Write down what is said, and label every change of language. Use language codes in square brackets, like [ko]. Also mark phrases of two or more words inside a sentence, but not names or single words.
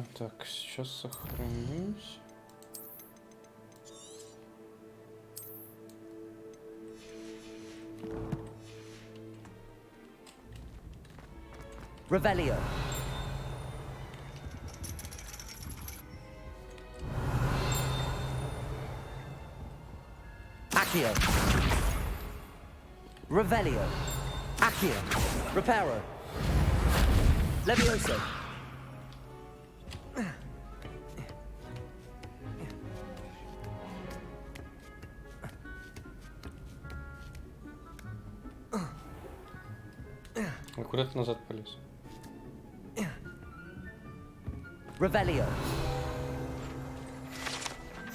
[ru] Так, сейчас сохранюсь. Revelio. Accio. Revelio. Accio. Reparo. Levioso. А куда ты назад полез? Revelio.